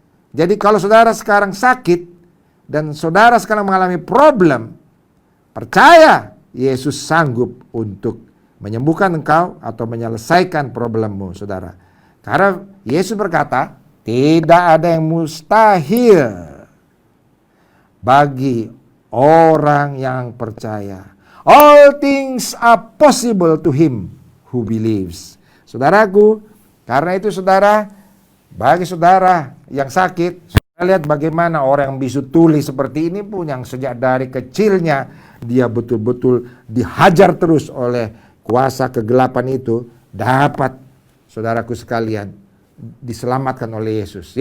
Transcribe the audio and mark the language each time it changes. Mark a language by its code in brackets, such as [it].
[id] Jadi kalau saudara sekarang sakit dan saudara sekarang mengalami problem, percaya Yesus sanggup untuk menyembuhkan engkau atau menyelesaikan problemmu, saudara. Karena Yesus berkata, tidak ada yang mustahil bagi orang yang percaya. [en] All things are possible to him who believes. [id] Saudaraku, karena itu saudara, bagi saudara yang sakit, saudara lihat bagaimana orang yang bisu tuli seperti ini pun, yang sejak dari kecilnya dia betul-betul dihajar terus oleh kuasa kegelapan itu, dapat, saudaraku sekalian, diselamatkan oleh Yesus.